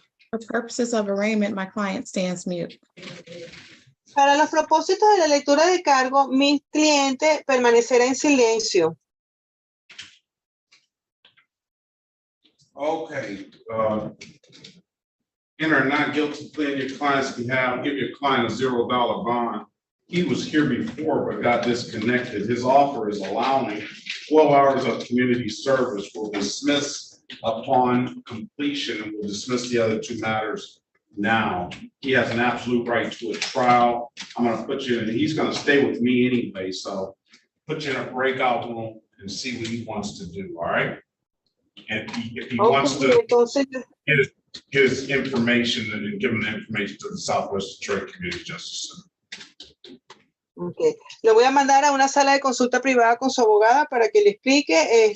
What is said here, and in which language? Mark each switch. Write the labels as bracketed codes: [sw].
[en] For purposes of arraignment, my client stands mute. [es] Para los propósitos de la lectura de cargo, mi cliente permanecerá en silencio. [en] Okay. Enter not guilty plea in your client's behalf. Give your client a $0 bond. He was here before but got disconnected. His offer is allowing 12 hours of community service. Will dismiss upon completion and will dismiss the other 2 matters now. He has an absolute right to a trial. I'm going to put you in, he's going to stay with me anyway, so put you in a breakout room and see what he wants to do, all right? And if he wants to get his information and give him the information to the Southwest Detroit Community Justice Center. Okay. [es] Le voy a mandar a una sala de consulta privada con su abogada para que le explique.